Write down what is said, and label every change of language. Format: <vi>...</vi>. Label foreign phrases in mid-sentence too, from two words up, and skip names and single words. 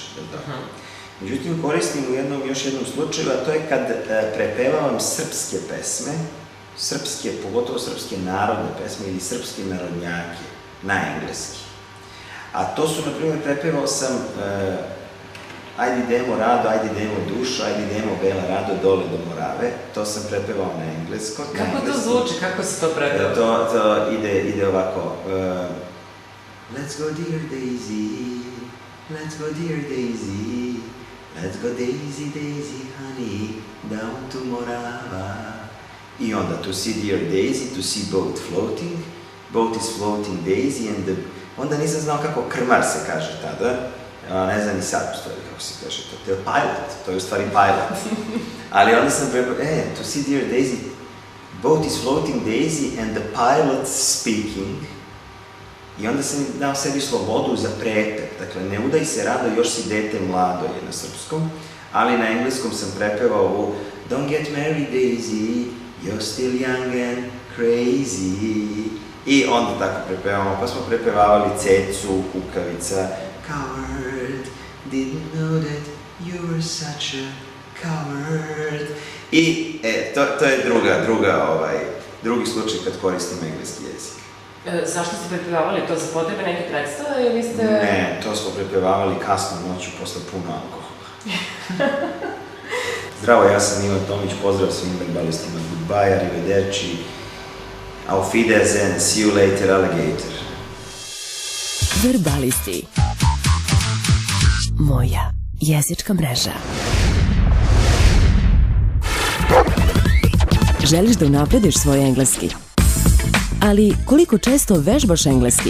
<sr>Međutim, koristim u još jednom slučaju, a to je kad prepevavam srpske pesme, pogotovo srpske narodne pesme ili srpske narodnjake na engleski. A to su, na primjer, prepevao sam Ajde idemo Rado, ajde idemo Dušo, ajde idemo Bela Rado, dole do Morave. To sam prepevao na engleskom. Kako to zvuči? Kako se to prepeva? To ide ovako.</sr> <en>Let's go dear Daisy, let's go dear Daisy, let's go Daisy, Daisy, honey, down to Morava.</en> <sr>I onda,</sr> <en>to see dear Daisy, to see boat floating, boat is floating Daisy, and</en> <sr>onda nisam znao kako krmar se kaže tada, ne znam ni sad u stvari kako se kaže to je pilot, to je u stvari pilot. Ali onda sam prepao,</sr> <en>to see dear Daisy, boat is floating Daisy and the pilot speaking.</en> <sr>I onda sam dao sebi slobodu za prepep, dakle ne udaj se Rado, još si dete mlado je na srpskom, ali na engleskom sam prepevao ovu</sr> <en>Don't get married Daisy, you're still young and crazy.</en> <sr>I onda tako prepevamo, pa smo prepevavali Cecu, Kukavica,</sr> <en>Coward, didn't know that you were such a coward.</en> <sr>I to je drugi slučaj kad koristim engleski jezik. Zašto ste prepevavali to za potrebe neke predstave ili ste... Ne, to smo prepevavali kasno noću posle puno alkohola. Zdravo, ja sam Ivan Tomić, pozdrav svim verbalistima,</sr> <en>goodbye, arrivederci,</en> <de>auf Wiedersehen,</de> <en>see you later, alligator.</en> <sr>Verbalisti. Moja jezička mreža. Želiš da unaprediš svoj engleski? Ali koliko često vežbaš engleski?</sr>